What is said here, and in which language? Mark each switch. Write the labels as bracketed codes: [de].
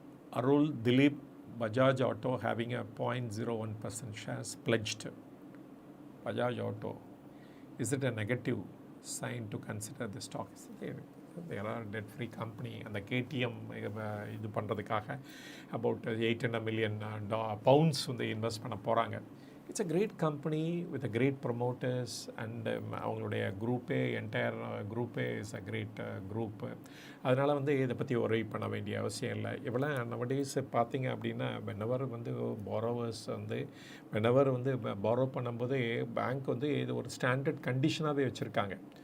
[ta] Arul Dilip, Bajaj auto having [en] a 0.01% shares pledged. Bajaj Auto, is it a negative sign to consider the stock? They are a debt-free company. [ta] அந்த KTM இது பண்ணுறதுக்காக about [en] 800 million pounds [ta] வந்து invest பண்ண போகிறாங்க. It's a great company with a great promoters and அவங்களுடைய entire குரூப்பே is a great group. அதனால் வந்து இதை பற்றி ஒரே பண்ண வேண்டிய அவசியம் இல்லை. இவ்வளோ நவடேஸ் பார்த்தீங்க அப்படின்னா வெனவர் வந்து பாரோவர்ஸ் வந்து பாரோ பண்ணும்போது பேங்க் வந்து இது ஒரு ஸ்டாண்டர்ட் கண்டிஷனாகவே வச்சுருக்காங்க.